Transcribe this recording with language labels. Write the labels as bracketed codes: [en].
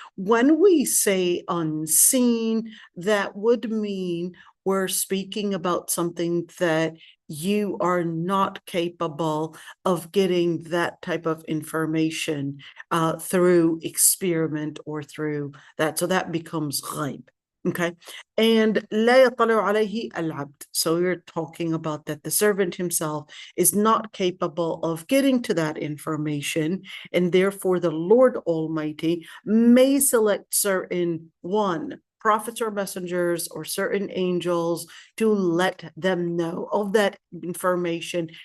[en] When we say unseen, that would mean we're speaking about something that you are not capable of getting that type of information through experiment or through that. So that becomes ghaib. Okay. [ar] And لا يطلع عليه العبد. [en] So you're talking about that the servant himself is not capable of getting to that information, and therefore the Lord Almighty may select certain prophets or messengers or certain angels to let them know of that information.